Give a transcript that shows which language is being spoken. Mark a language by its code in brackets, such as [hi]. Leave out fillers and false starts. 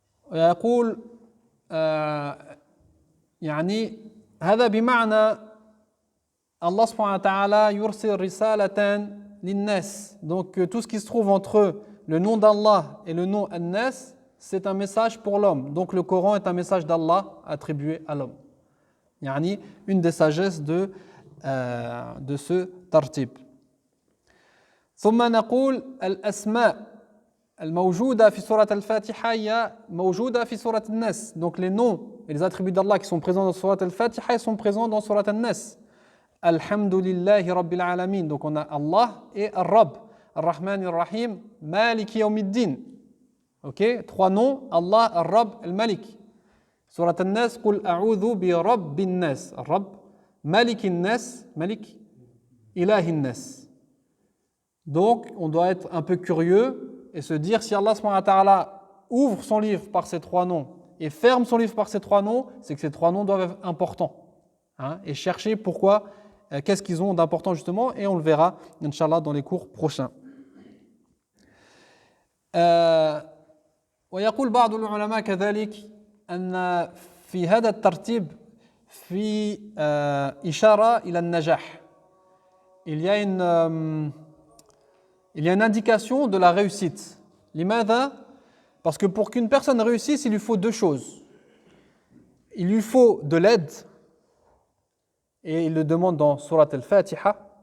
[ar] ويقول يعني هذا بمعنى Allah subhanahu wa ta'ala yursil risalatan linnas. [fr] Donc tout ce qui se trouve entre le nom d'Allah et le nom an-nas, c'est un message pour l'homme. Donc le Coran est un message d'Allah attribué à l'homme. [ar] Yani une des sagesses de ce tartib. ثم نقول الأسماء الموجودة في سورة الفاتحة هي موجودة في سورة الناس. [fr] Donc les noms et les attributs d'Allah qui sont présents dans Surat al-Fatiha, ils sont présents dans Surat al-Nas. [ar] Alhamdulillahi Rabbil Alamin. [fr] Donc on a Allah et Ar-Rabb. [ar] Ar-Rahman Ar-Rahim, Malik Yawmiddin. [fr] Ok, trois noms, Allah, Ar-Rabb, Al-Malik. Surat al-Nas, [ar] Qul a'udhu bi Rabbin Nas. Ar-Rabb, Malikin Nas, Malik, Ilahin Nas. [fr] Donc on doit être un peu curieux et se dire si Allah subhanahu wa ta'ala ouvre son livre par ces trois noms et ferme son livre par ces trois noms, c'est que ces trois noms doivent être importants. Et chercher pourquoi, qu'est-ce qu'ils ont d'important justement, et on le verra, [ar] Inch'Allah, [fr] dans les cours prochains. [ar] ويقول بعض العلماء كذلك أن في هذا الترتيب في إشارة إلى النجاح. [fr] Il y a une indication de la réussite. [ar] لماذا? [fr] Parce que pour qu'une personne réussisse, il lui faut deux choses. Il lui faut de l'aide, et il le demande dans Surat al-Fatiha.